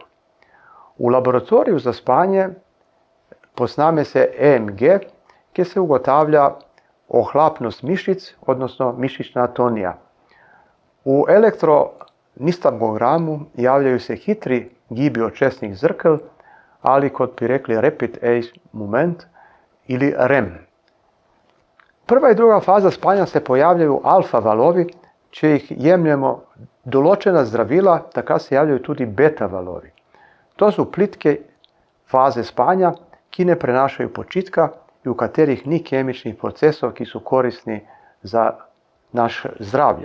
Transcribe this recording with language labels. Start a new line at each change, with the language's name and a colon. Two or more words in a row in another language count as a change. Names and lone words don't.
Slovenian: V laboratoriju za spanje posname se EMG, kjer se ugotavlja ohlapnost mišic, odnosno mišična atonija. V elektronistamogramu javljaju se hitri gibi očesnih zrkel ali, kot bi rekli,
English: rapid eye movement ili REM.
Slovenian: Prva in druga faza spanja se pojavljaju alfa valovi, če jih jemljemo določena zdravila, takrat se javljajo tudi beta valovi. To so plitke faze spanja, ki ne prenašajo počitka in v katerih ni kemičnih procesov, ki so koristni za naše zdravje.